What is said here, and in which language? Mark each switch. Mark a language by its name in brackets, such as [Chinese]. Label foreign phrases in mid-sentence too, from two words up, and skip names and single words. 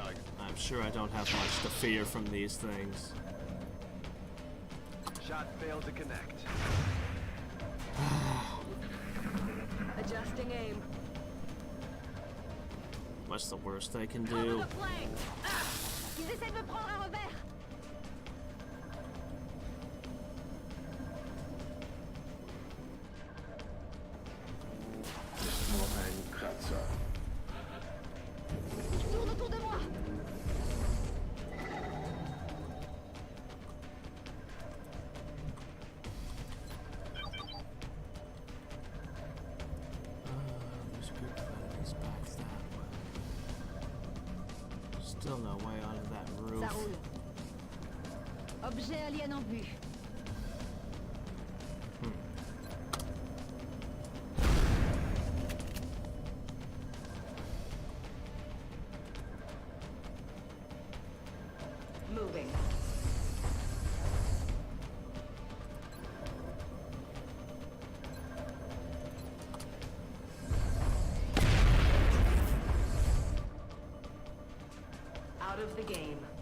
[English] I'm sure I don't have much to fear from these things. Shot failed to connect. Adjusting aim. What's the worst they can Cover do? the flank. Ah! [French] Ils essaient de me prendre un revers. [German] Ist nur ein Kratzer. [French] Ils tournent autour de moi. [English] There's a group of enemies back that way. Still no way onto that roof. [French] Ça roule. Objet alien en vue. [English] Moving. Out of the game.